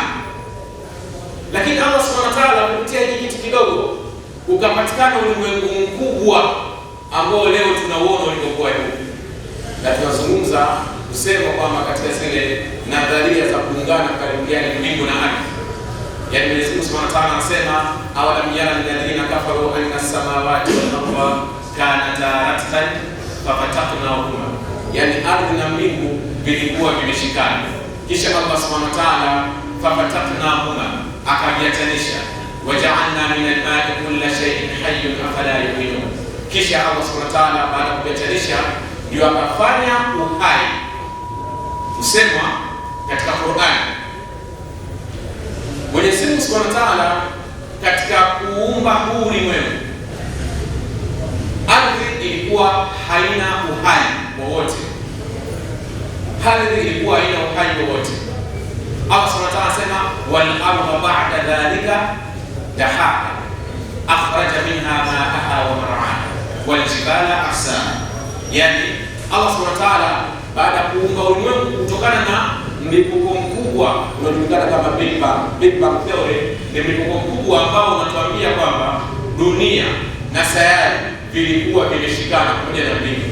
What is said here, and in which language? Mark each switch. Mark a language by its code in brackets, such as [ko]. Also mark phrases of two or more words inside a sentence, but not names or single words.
[sw] Lakini Allah [ar] سبحانه وتعالى [sw] kupitia hiki kitu kidogo ukapatikana ulimwengu mkubwa ambao leo tunauona ulikokuwa hivi. Na tunazungumza kusema kwamba katika zile nadharia za kuungana karibiani mbingu na ardhi, yaani Mwenyezi Mungu [ar] سبحانه وتعالى [sw] anasema [ar] أولم ير الذين كفروا أن السماوات والأرض كانتا رتقا ففتقناهما, [sw] yaani ardhi na mbingu vilikuwa vimeshikana, kisha Allah [ar] سبحانه وتعالى ففتقناهما, [sw] akaviatanisha, [ar] وجعلنا من الماء كل شيء حي أفلا يؤمنون. [sw] Kisha Allah [ar] سبحانه وتعالى [sw] baada ya kuviatanisha ndio akafanya uhai. Kusemwa katika Qur'an, Mwenyezi Mungu [ar] سبحانه وتعالى [sw] katika kuumba huu ulimwengu, ardhi ilikuwa haina uhai wowote. Ardhi ilikuwa haina uhai wowote. [ar] Allah سبحانه وتعالى anasema والأرض بعد ذلك دحاها أخرج منها ماءها ومرعاها والجبال أرساها. [sw] Yani Allah [ar] سبحانه وتعالى [sw] baada ya kuumba ulimwengu kutokana na mlipuko mkubwa unaojulikana kama [en] Big Bang Theory, [sw] ni mlipuko mkubwa ambao unatuambia kwamba dunia na sayari vilikuwa vimeshikana pamoja na mbingu.